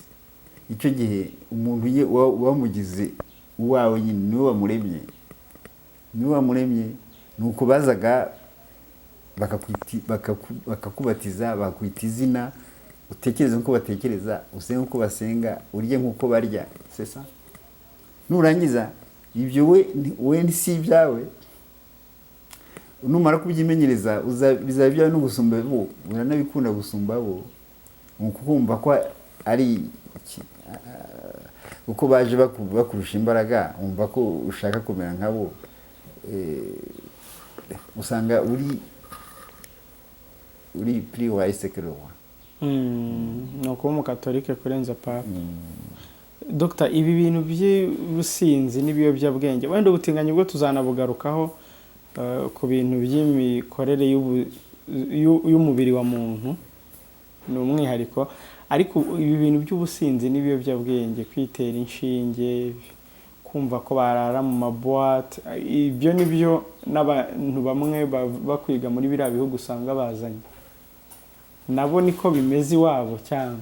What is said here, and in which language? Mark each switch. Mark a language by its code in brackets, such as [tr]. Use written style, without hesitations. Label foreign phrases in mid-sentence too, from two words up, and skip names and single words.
[rw] Icyo gihe umuntu wamugize uwawe nyine niwe wamuremye, nuko bazaga bakakubatiza, bakwita izina, utekereze nk'uko batekereza, usenge nk'uko basenga, urye nk'uko barya, [fr] c'est ça. [rw] Nurangiza ibyo we si ibyawe, numara kubyimenyereza bizaba byawe no gusumba bo, uranabikunda gusumba bo, kumva ko ari uko baje bakurusha imbaraga, umva ko ushaka kumera nkabo, usanga uri [fr] plus wise que le roi. [rw] No kuba umukatolike kurenza papa. Dr. Ibi bintu by'ubusinzi n'ibiyobyabwenge wenda ubutinganyi bwo tuzanabugarukaho ku bintu by'imikorere y'umubiri wa muntu ni umwihariko, ariko ibi bintu by'ubusinzi n'ibiyobyabwenge, kwitera inshinge, kumva ko barara mu maboîte, ibyo nibyo n'abantu bamwe bakwiga muri biriya bihugu usanga bazanye, nabo niko bimeze iwabo cyangwa